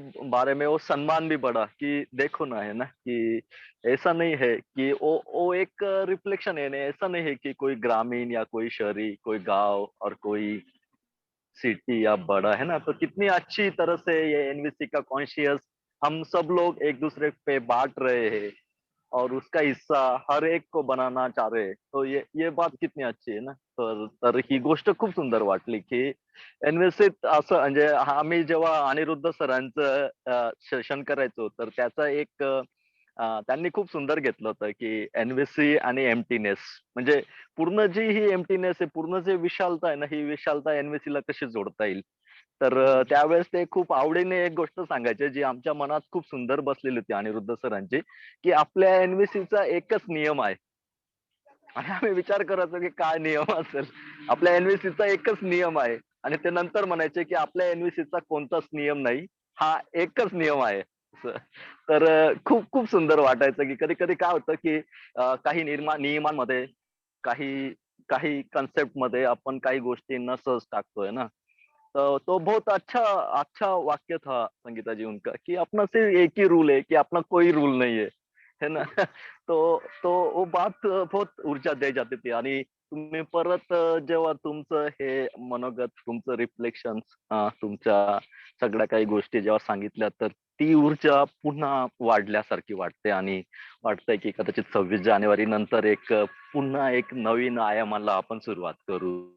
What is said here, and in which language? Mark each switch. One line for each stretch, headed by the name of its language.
Hindi: बारे में वो सम्मान भी बढ़ा कि देखो ना, है ना, कि ऐसा नहीं है कि वो एक रिफ्लेक्शन है, नहीं ऐसा नहीं है कि कोई ग्रामीण या कोई शहरी, कोई गांव और कोई सिटी या बड़ा, है ना, तो कितनी अच्छी तरह से ये एनवीसी का कॉन्शियस हम सब लोग एक दूसरे पे बांट रहे हैं और उसका हिस्सा हर एक को बनाना चाह रहे हैं. तो ये बात कितनी अच्छी
Marathi: आहे ना. तर ही गोष्ट खूप सुंदर वाटली की एनवीसीत असं म्हणजे आम्ही जेव्हा अनिरुद्ध सरांचं सेशन करायचो तर त्याचा एक त्यांनी खूप सुंदर घेतलं होतं की एनवीसी आणि एम्प्टीनेस म्हणजे पूर्ण जी ही एम्प्टीनेस आहे, पूर्ण जे विशालता आहे ना, ही विशालता एनवीसी ला कशी जोडता येईल. तर त्यावेळेस ते खूप आवडीने एक गोष्ट सांगायचे जी आमच्या मनात खूप सुंदर बसलेली होती अनिरुद्ध सरांची, की आपल्या एनव्हीसीचा एकच नियम आहे. आणि आम्ही विचार करायचो की काय नियम असेल. आपल्या एनव्हीसीचा एकच नियम आहे आणि ते नंतर म्हणायचे की आपल्या एनव्हीसीचा कोणताच नियम नाही, हा एकच नियम आहे. असं. तर खूप खूप सुंदर वाटायचं की कधी-कधी काय होतं की काही नियमांमध्ये, काही काही कन्सेप्ट मध्ये आपण काही गोष्टींना सहज टाकतोय ना.
Hindi: तो बहुत अच्छा अच्छा वाक्य था संगीता जी उनका कि अपना सिर्फ एक ही रूल है कि अपना कोई रूल नहीं है ना. तो वो बात बहुत ऊर्जा दे जाती थी
Marathi: आणि तुम्ही परत जेव्हा तुमचं हे मनोगत, तुमचं रिफ्लेक्शन, तुमच्या सगळ्या काही गोष्टी जेव्हा सांगितल्या तर ती ऊर्जा पुन्हा वाढल्यासारखी वाटते आणि वाटतंय की कदाचित 26 जानेवारी नंतर एक पुन्हा एक नवीन आयामाला आपण सुरुवात करू.